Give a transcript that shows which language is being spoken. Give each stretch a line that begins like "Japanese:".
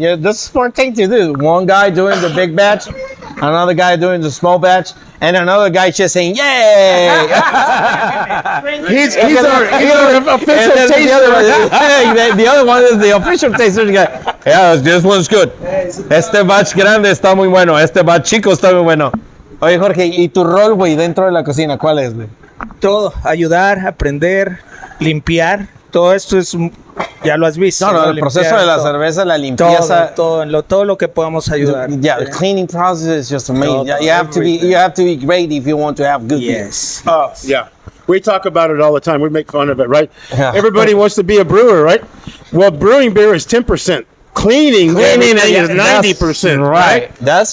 English: Yeah, that's a smart thing to do. One guy doing the big batch, another guy doing the small batch, and another guy just saying, "Yay!" he's our official taster. The other one is the official taster guy. Yeah, this one's good.
Spanish: Este batch grande está muy bueno. Este batch chico está muy bueno. Oye, Jorge, ¿y tu rol, güey, dentro de la cocina, cuál es, güey? Todo, ayudar, aprender, limpiar. Todo esto es, ya lo has visto. No, el proceso de la cerveza, la limpieza. Todo lo que podamos ayudar.
English: Yeah, the cleaning process is just amazing. You have to be great if you want to have good beer. Yes. Yeah. We talk about it all the time. We make fun of it, right? Yeah. Everybody wants to be a brewer, right? Well, brewing beer is 10%. Cleaning is 90%. Right. That's